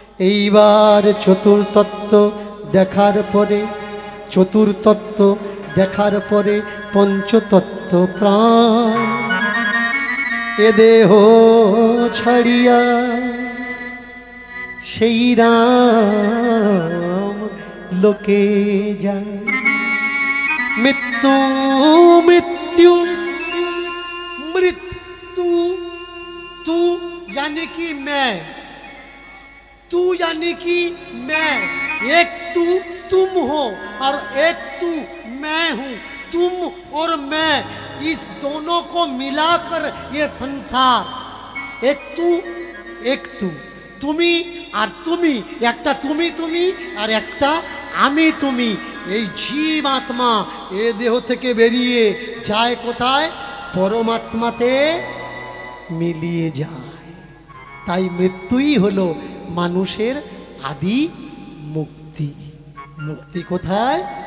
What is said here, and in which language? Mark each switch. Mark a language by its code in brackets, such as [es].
[bn] এইবার চতুর্তত্ত্ব দেখার পরে, চতুর্তত্ত্ব দেখার পরে পঞ্চতত্ত্ব প্রাণ, এ দেহ ছাড়িয়া সেই রাম লোকে যায়। [hi] মৃত্যু मृत्यु मृत्यु, तू यानी कि मैं, तू यानी कि मैं, एक तू तुम हो और एक तू मैं हूं। तुम और मैं, इस दोनों को मिलाकर ये संसार, एक तू एक तू, [bn] তুমি আর তুমি, একটা তুমি তুমি আর একটা আমি তুমি। এই জীব আত্মা এ দেহ থেকে বেরিয়ে যায় কোথায়? পরমাত্মাতে মিলিয়ে যায়। তাই মৃত্যুই হলো মানুষের আদি মুক্তি। মুক্তি কোথায়?